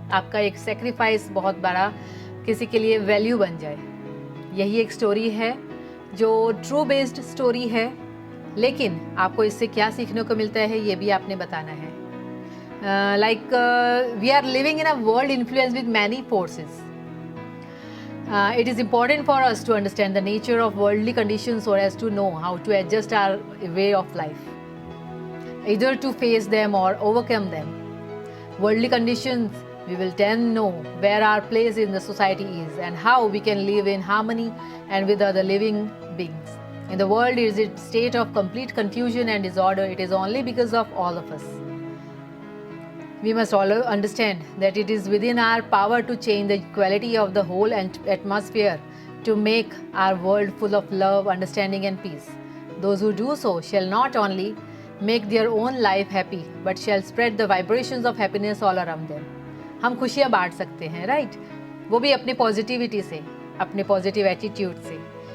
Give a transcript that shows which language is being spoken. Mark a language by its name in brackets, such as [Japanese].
[Hindi] आपका एक सेक्रीफाइस बहुत बड़ा किसी के लिए वैल्यू बन जाए। यही एक स्टोरी है जो ट्रू बेस्ड स्टोरी है, लेकिन आपको इससे क्या सीखने को मिलता है ये भी आपने बताना है। [English] Like we are living in a world influence with many forces. It is important for us to understand the nature of worldly conditions so as to know how to adjust our way of life, either to face them or overcome them. Worldly conditions, we will then know where our place in the society is and how we can live in harmony and with other living beings. In the world is a state of complete confusion and disorder. It is only because of all of us. We must all understand that it is within our power to change the quality of the whole atmosphere to make our world full of love, understanding and peace. Those who do so shall not only make their own life happy but shall spread the vibrations of happiness all around them. [Hindi] हम खुशियाँ बांट सकते हैं, right, वो भी अपनी positivity से, अपने पॉजिटिव एटीट्यूड से।